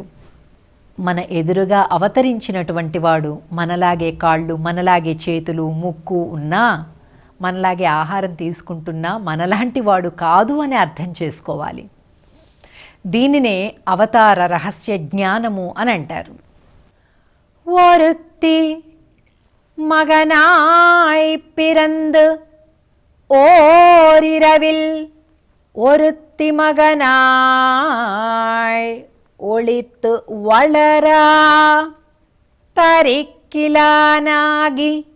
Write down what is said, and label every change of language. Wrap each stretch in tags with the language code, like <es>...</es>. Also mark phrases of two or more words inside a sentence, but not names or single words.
<te>మన ఎదురుగా అవతరించినటువంటి వాడు మనలాగే కాళ్ళు, మనలాగే చేతులు, ముక్కు ఉన్నా, మనలాగే ఆహారం తీసుకుంటున్నా మనలాంటి వాడు కాదు అని అర్థం చేసుకోవాలి. దీనినే అవతార రహస్య జ్ఞానము అని అంటారు.</te> <ta>ஒருத்தி மகனாய் பிறந்து ஓரிரவில் ஒருத்தி மகனாய் ஒளித்து வளரா தரிக்கிலானாகி</ta>